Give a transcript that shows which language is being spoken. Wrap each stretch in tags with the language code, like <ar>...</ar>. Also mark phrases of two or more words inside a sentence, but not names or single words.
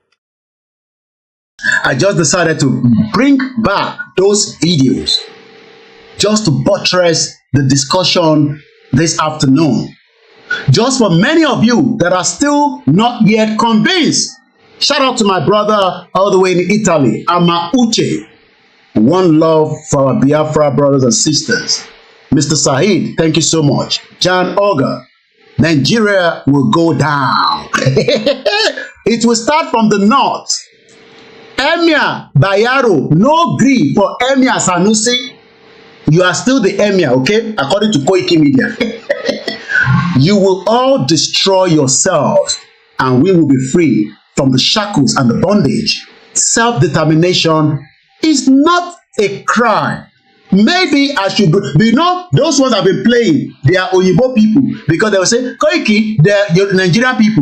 <en>I just decided to bring back those videos just to buttress the discussion this afternoon. Just for many of you that are still not yet convinced. Shout out to my brother all the way in Italy, Ama Uche. One love for our Biafra brothers and sisters. Mr. Saheed, thank you so much. Jan Oga, Nigeria will go down. It will start from the north. Emir Bayero, no gree for Emir Sanusi. You are still the Emir, okay? According to KOIKIMEDIA. You will all destroy yourselves, and we will be free from the shackles and the bondage. Self-determination is not a crime. Maybe I should, those ones have been playing, they are Oyibo people, because they will say, Koiki, they're Nigerian people.</en>